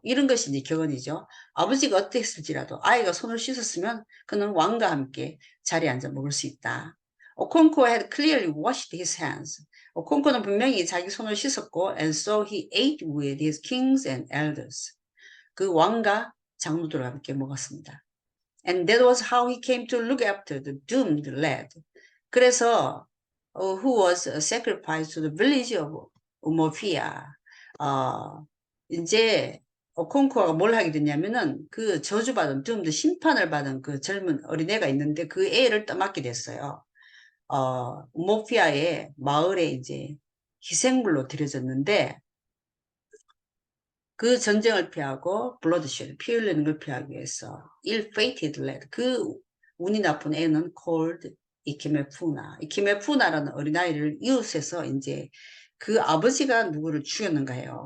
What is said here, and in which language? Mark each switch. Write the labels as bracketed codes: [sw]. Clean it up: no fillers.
[ko] 이런 것이 이제 격언이죠. 아버지가 어땠을지라도 아이가 손을 씻었으면 그는 왕과 함께 자리에 앉아 먹을 수 있다. [en] 오콩코 had clearly washed his hands. [ko] 오콩코는 분명히 자기 손을 씻었고 [en] and so he ate with his kings and elders. [ko] 그 왕과 장로들과 함께 먹었습니다. [en] And that was how he came to look after the doomed lad. 그래서 who was sacrificed to the village of Umofia. [ko] 이제 오콩코가 뭘 하게 됐냐면은 그 저주받은 doomed 심판을 받은 그 젊은 어린애가 있는데 그 애를 떠맡게 됐어요. 우모피아의 마을에 이제 희생물로 들여졌는데 그 전쟁을 피하고 블러드쉘, 피 흘리는 걸 피하기 위해서 [en] ill-fated lad, [ko] 그 운이 나쁜 애는 called 이키메푸나, 이키메푸나라는 어린아이를 이웃에서 이제 그 아버지가 누구를 죽였는가 해요.